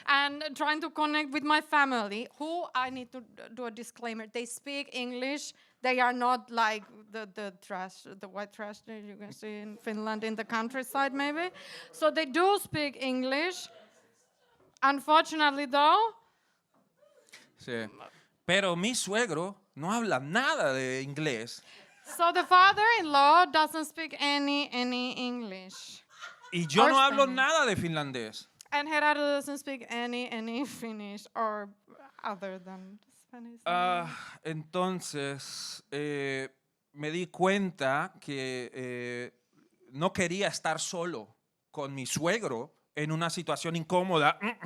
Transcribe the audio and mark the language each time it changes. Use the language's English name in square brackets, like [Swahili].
[English] And trying to connect with my family, who I need to do a disclaimer. They speak English. They are not like the white trash that you can see in Finland in the countryside, maybe. So they do speak English. Unfortunately, though. [Spanish] Sí. Pero mi suegro no habla nada de inglés. [English] So the father-in-law doesn't speak any English. [Spanish] Y yo no hablo nada de finlandés. [English] And Gerardo doesn't speak any Finnish or other than Spanish. [Spanish] Entonces, me di cuenta que no quería estar solo con mi suegro en una situación incómoda.